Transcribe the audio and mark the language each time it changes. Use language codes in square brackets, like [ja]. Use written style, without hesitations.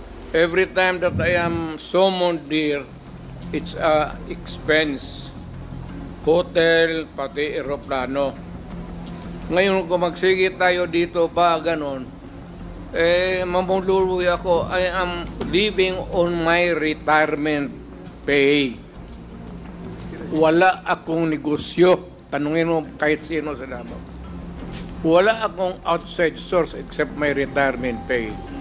[en] Every time that I am summoned there, it's a expense. [tl] Hotel, pati aeroplano. Ngayon kung magsige tayo dito pa, ganon, mamuluwi ako. [en] I am living on my retirement pay. [tl] Wala akong negosyo. Tanungin mo kahit sino sa Davao. Wala akong [en] outside source except my retirement pay.